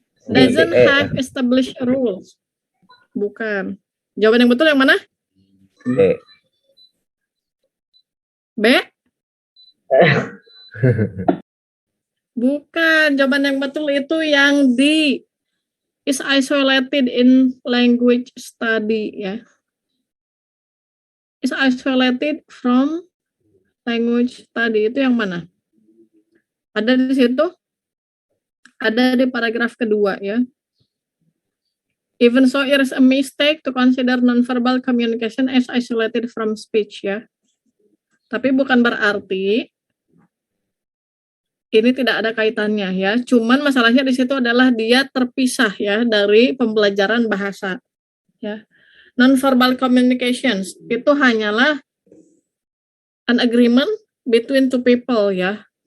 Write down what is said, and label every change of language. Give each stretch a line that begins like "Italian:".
English: Doesn't have established rules.
Indonesian: Bukan. Jawaban yang betul yang mana? B. B? Bukan. Jawaban yang betul itu yang D.
English: Is isolated in language study ya. Is isolated from language study,
Indonesian: itu yang mana? Ada di situ? Ada di paragraf kedua ya.
English: Even so, it is a mistake to consider nonverbal communication as isolated from speech ya.
Indonesian: Tapi bukan berarti ini tidak ada kaitannya ya. Cuman masalahnya di situ adalah dia terpisah ya dari pembelajaran bahasa ya.
English: Nonverbal communications
Indonesian: itu hanyalah
English: an agreement between two people ya.